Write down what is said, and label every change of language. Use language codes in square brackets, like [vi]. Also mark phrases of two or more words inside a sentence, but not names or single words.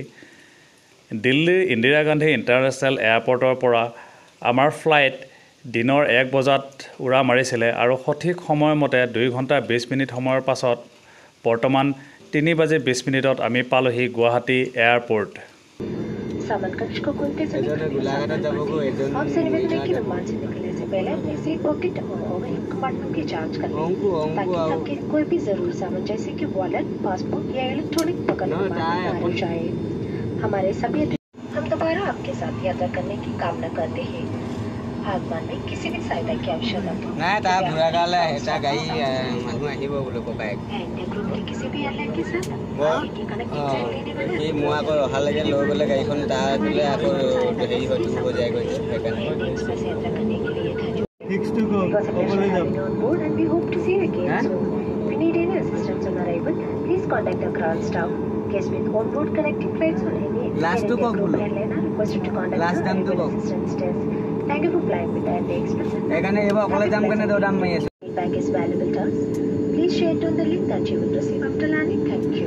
[as] দিল্লীৰ ইন্দিৰা গান্ধী ইণ্টাৰনেশ্যনেল এয়াৰপৰ্টৰ পৰা আমাৰ ফ্লাইট দিনৰ 1 বজাত উৰা মাৰিছিলে আৰু সঠিক সময়মতে 2 ঘণ্টা 20 মিনিট সময়ৰ পাছত বৰ্তমান 3:20 মিনিটত আমি পালোহি গুৱাহাটী এয়াৰপৰ্ট। [hi] सामान कक्ष को खोलते समय आपसे निवेदन है कि विमान से निकलने से पहले अपने [en] seat pocket [hi] और [en] overhead compartment [hi] की जांच कर लें ताकि आपके कोई भी जरूरी सामान जैसे कि वॉलेट, पासपोर्ट या इलेक्ट्रॉनिक पकड़ जाए। हमारे सभी हम दोबारा आपके साथ यात्रा करने की कामना करते हैं। आगमन में किसी भी सहायता की आवश्यकता हो [as] নাই তাৰ বুঢ়া গালে এটা গাড়ী মানুহ আহিব বোলে ককায়েক [hi] ग्रुप के किसी भी एयरलाइन के साथ [as] সি মই আকৌ অহালৈকে লৈ গ'লে গাড়ীখন তাৰ বোলে আকৌ হেৰি হৈ ডুব যায় গৈছে সেইকাৰণে [hi] यात्रा करने के लिए [en] on board and we hope to see you again soon. If you need any assistance on arrival, please contact the ground staff. Guests with on-board connecting flights on any group airline are requested to contact the arrival assistance desk. Thank you for flying with Air Express. [as] সেইকাৰণে এইবাৰ অকলে যাম কাৰণে দৌৰাম মাৰি আছোঁ [en] Feedback is valuable to us. Please share it on the link that you will receive after landing. Thank you.